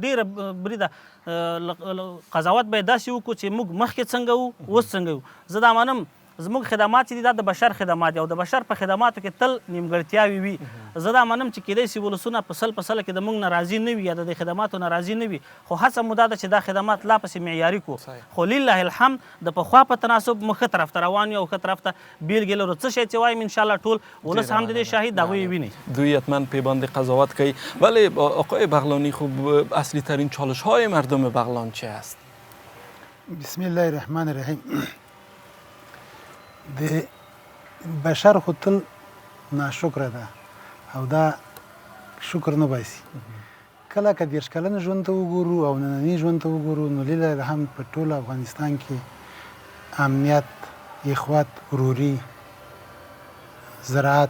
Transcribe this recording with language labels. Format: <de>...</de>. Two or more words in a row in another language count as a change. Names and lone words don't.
<ps>ډېره بریده قضاوت به یې داسې وکړو چې موږ مخکې څنګه وو اوس څنګه یو زه دا منم زموږ خدمات چې دي دا د بشر خدمات دي او د بشر په خدماتو کې تل نیمګړتیاوې وي زه دا منم چې کیدای شي ولسونه په سل کې د موږ نه راضي نه وي یا د دې خدماتو نه راضي نه وي خو هڅه مو دا ده چې دا خدمات لا پسې معیاري کړو خو</ps> <ar>لله الحمد</ar> <ps>د پخوا په تناسب موږ ښه طرف ته روان یو او ښه طرف ته بیلګې لرو څه شی چې وایم انشاءالله ټول ولس هم د دې شاهد هغوی یې ویني دوی حتما پی باندې قضاوت کوي</ps> <fa>ولی آقای بغلانی خب اصلی ترین چالش های مردم بغلان چه است؟</fa> <ar>بسم الله الرحمن الرحیم</ar> <ps>د بشر خو تل ناشکره ده او دا شکر نه باسي کله که 30 کلن ژوند ته وګورو او ننني ژوند ته وګورو نو</ps> <ar>لله الحمد</ar> <ps>په ټول افغانستان کې امنیت اخوات وروري زراعت</ps>